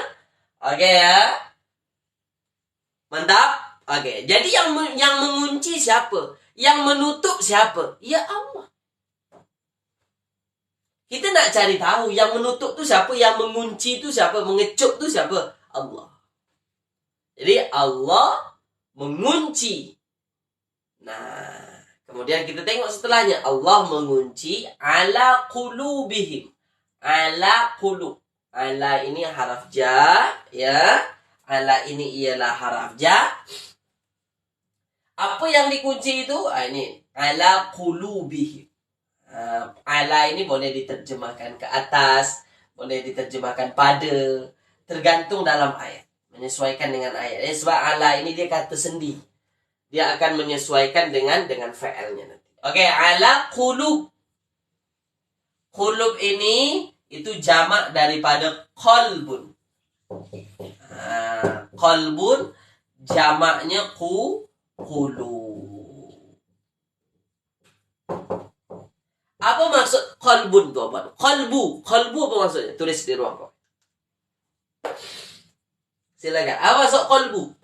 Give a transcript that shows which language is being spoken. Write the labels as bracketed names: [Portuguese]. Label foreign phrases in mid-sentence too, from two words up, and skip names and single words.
[Malay] Okey ya? Mantap? Okey. Jadi yang mengunci siapa? Yang menutup siapa? Ya Allah. Kita nak cari tahu yang menutup tu siapa, yang mengunci tu siapa, mengecup tu siapa? Allah. Jadi Allah mengunci. Nah, kemudian kita tengok setelahnya. Allah mengunci [Arabic] على قلوبهم. على قلوب. [Malay] Ala ini haraf ja, ya. Ala ini ialah haraf ja. Apa yang dikunci itu? Ini [Arabic] على قلوبهم. [Malay] Ala ini boleh diterjemahkan ke atas, boleh diterjemahkan pada, tergantung dalam ayat. Menyesuaikan dengan ayat. Sebab ala ini dia kata sendi. Dia akan menyesuaikan dengan fa'ilnya nanti. Okey, [Arabic] على قلوب. [Malay] Qulub ini itu jamak daripada qalbun. Qalbun jamaknya qulub. Apa maksud qalbun tu apa? Qalbu apa maksudnya? Tulis di ruang kau. Silakan. Apa maksud qalbu?